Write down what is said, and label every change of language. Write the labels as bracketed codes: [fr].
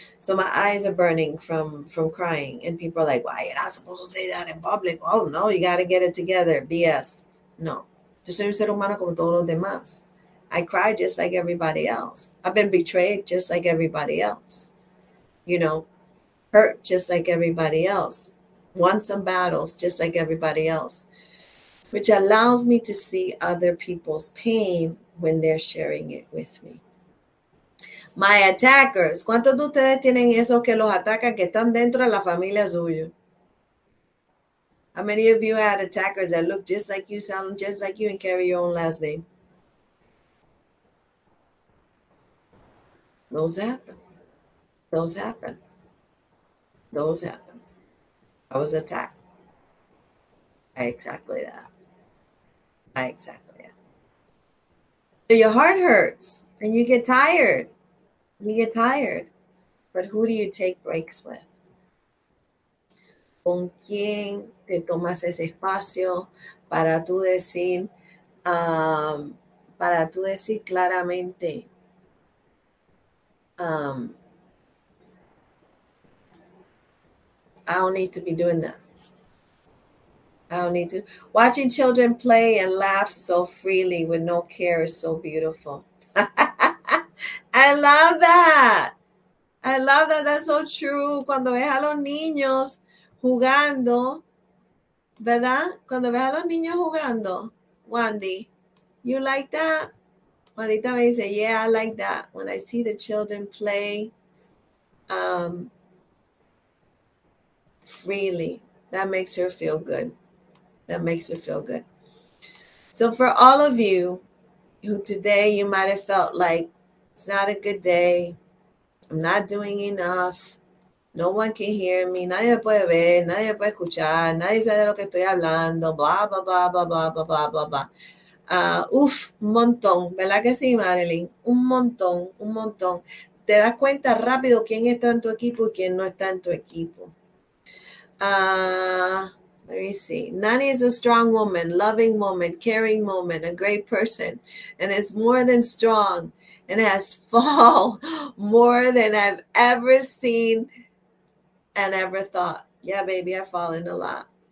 [en] So my eyes are burning from crying. And people are like, why you're not supposed to say that in public? Oh, no, you got to get it together. BS. No. [es] Yo soy un ser humano como todos los demás. [en] I cry just like everybody else. I've been betrayed just like everybody else. You know, hurt just like everybody else. Won some battles just like everybody else. Which allows me to see other people's pain when they're sharing it with me. My attackers. [es] ¿Cuántos de ustedes tienen esos que los atacan que están dentro de la familia suyo? [en] How many of you had attackers that look just like you, sound just like you, and carry your own last name? Those happen. Those happen. Those happen. I was attacked. Exactly that. Exactly that. So your heart hurts and you get tired. You get tired. But who do you take breaks with? [es] ¿Con quién te tomas ese espacio para tú decir, um, para tú decir claramente, um, [en] I don't need to be doing that. I don't need to. Watching children play and laugh so freely with no care is so beautiful. I love that. I love that. That's so true. [es] Cuando ves a los niños jugando, ¿verdad? Cuando ves a los niños jugando, Wandy, [en] you like that? Juanita [es] me dice, [en] yeah, I like that. When I see the children play freely, that makes her feel good. That makes her feel good. So for all of you who today you might have felt like it's not a good day, I'm not doing enough, no one can hear me, [es] nadie me puede ver, nadie me puede escuchar, nadie sabe de lo que estoy hablando, [en] bla, bla, bla, bla, bla, bla, bla, bla, bla. [es] Un montón, ¿verdad que sí, Marilyn? Un montón, un montón. Te das cuenta rápido quién está en tu equipo y quién no está en tu equipo. [en] Let me see. Nani is a strong woman, loving woman, caring woman, a great person, and is more than strong and has fall more than I've ever seen and ever thought. Yeah, baby, I've fallen a lot.